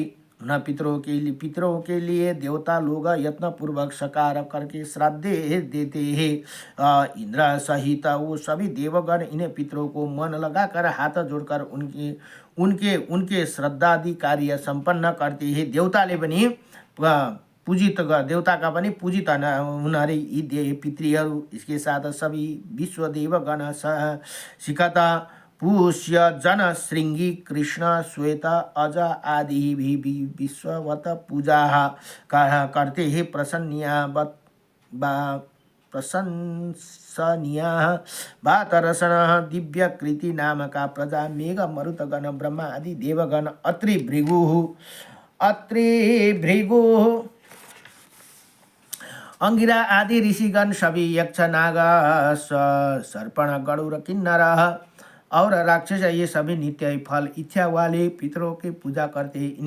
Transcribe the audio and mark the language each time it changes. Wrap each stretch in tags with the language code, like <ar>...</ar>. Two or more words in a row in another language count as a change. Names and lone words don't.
<hi>न पितरों के लिए देवता लोग यत्न पूर्वक सकार करके श्राद्ध देते हैं। इंद्र सहित वो सभी देवगण इन्हें पितरों को मन लगाकर हाथ जोड़कर उनके श्रद्धादि कार्य संपन्न करते हैं।</hi> <ne>देवताले पनि पूजित देवताका पनि पूजित हुनारे यी पितृहरू।</ne> <hi>इसके साथ सभी विश्व देवगण सिकता पुष्य जन श्रृंगी कृष्ण श्वेत अज आदि भी विश्ववत पूजा करते हैं। प्रशंसनीय वातरसन दिव्य कृति नाम का प्रजा मेघ मरुतगण ब्रह्मा आदि देवगण अत्रि भृगु अंगिरा आदि ऋषिगण सभी यक्ष नाग सर्पण गरुड़ किन्नर और राक्षस ये सभी नित्य फल इच्छा वाले पितरों की पूजा करते हैं।</hi>